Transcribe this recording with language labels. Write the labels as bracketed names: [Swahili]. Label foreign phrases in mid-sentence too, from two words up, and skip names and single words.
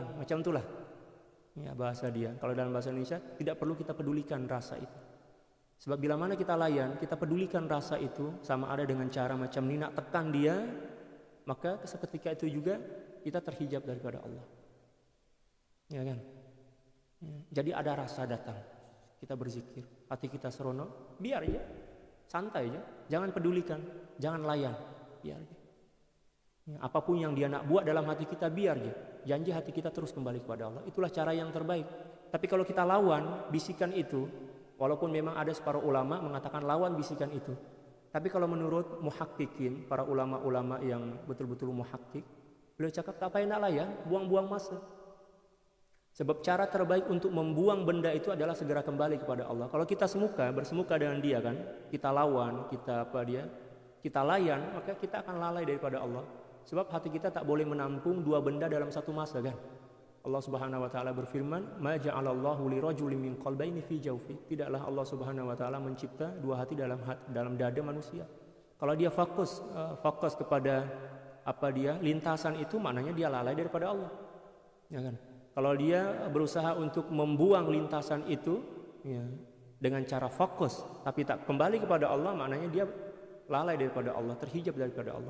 [Malay] Macam itulah. Ya, bahasa dia. Kalau dalam bahasa Indonesia, tidak perlu kita pedulikan rasa itu. Sebab bila mana kita layan, kita pedulikan rasa itu, sama ada dengan cara macam ini, nak tekan dia, maka seketika itu juga kita terhijab daripada Allah. Ya kan? Ya. Jadi ada rasa datang, kita berzikir, hati kita serono, biar aja, santai aja, jangan pedulikan, jangan layan, biar aja. Ya, apapun yang dia nak buat dalam hati kita, biar aja. Janji hati kita terus kembali kepada Allah. Itulah cara yang terbaik. Tapi kalau kita lawan bisikan itu, walaupun memang ada separuh ulama mengatakan lawan bisikan itu, tapi kalau menurut muhakkikin, para ulama-ulama yang betul-betul muhakkik, beliau cakap tak payah nak layan, buang-buang masa. Sebab cara terbaik untuk membuang benda itu adalah segera kembali kepada Allah. Kalau kita bersemuka dengan dia kan, kita lawan, kita layan, maka kita akan lalai daripada Allah. Sebab hati kita tak boleh menampung dua benda dalam satu masa kan. Allah [Arabic] Subhanahu wa taala [Malay] berfirman, [Arabic] "Ma ja'alallahu lirajulin min qalbayni fi jawfi." [Malay] Tidaklah Allah [Arabic] Subhanahu wa taala [Malay] mencipta dua hati dalam dada manusia. Kalau dia fokus kepada lintasan itu, maknanya dia lalai daripada Allah. Ya kan? Kalau dia berusaha untuk membuang lintasan itu, ya, dengan cara fokus tapi tak kembali kepada Allah, maknanya dia lalai daripada Allah, terhijab daripada Allah.